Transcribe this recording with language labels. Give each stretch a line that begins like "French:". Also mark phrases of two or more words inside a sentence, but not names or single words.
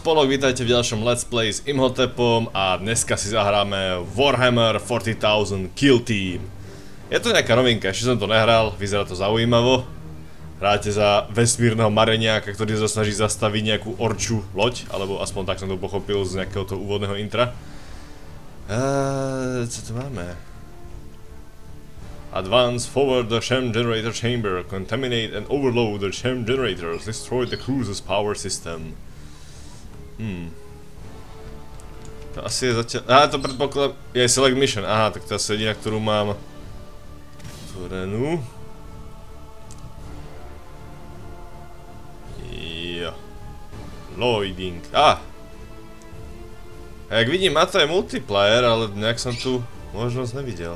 Slovak: spolok, vítajte v ďalšom Let's Play s Imhotepom a dneska si zahráme Warhammer 40,000 Kill Team. Je to nejaká novinka, ešte som to nehral, vyzerá to zaujímavo. Hráte za vesmírneho mareniaka, ktorý sa snaží zastaviť nejakú orču loď, alebo aspoň tak som to pochopil z nejakého toho úvodného intra. Co tu máme?
English: Advance forward the Shem generator chamber, contaminate and overload the Shem generators, destroy the cruise's power system.
Slovak: To asi je zatiaľ... Aha, to predpokladám... Je
English: select mission,
Slovak: aha, tak to asi jediná, ktorú mám... otvorenú. Jo. Loading. Jak vidím, má to aj multiplayer, ale nejak som tu možnosť nevidel.